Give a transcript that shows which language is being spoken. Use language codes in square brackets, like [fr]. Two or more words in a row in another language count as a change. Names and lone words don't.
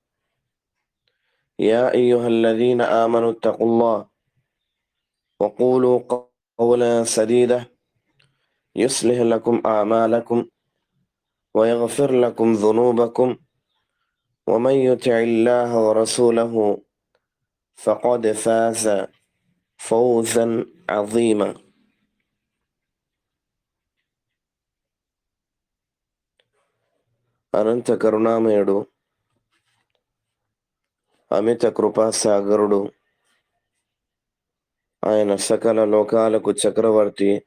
[ar] يا أيها الذين آمنوا اتقوا الله وقولوا قولا سديدا يصلح لكم أعمالكم ويغفر لكم ذنوبكم، ومن يطع الله ورسوله فقد فاز فوزا عظيما. [te] అనంత కరుణామయుడు, అమిత కృపాసాగరుడు, ఆయన సకల లోకాలకు చక్రవర్తి,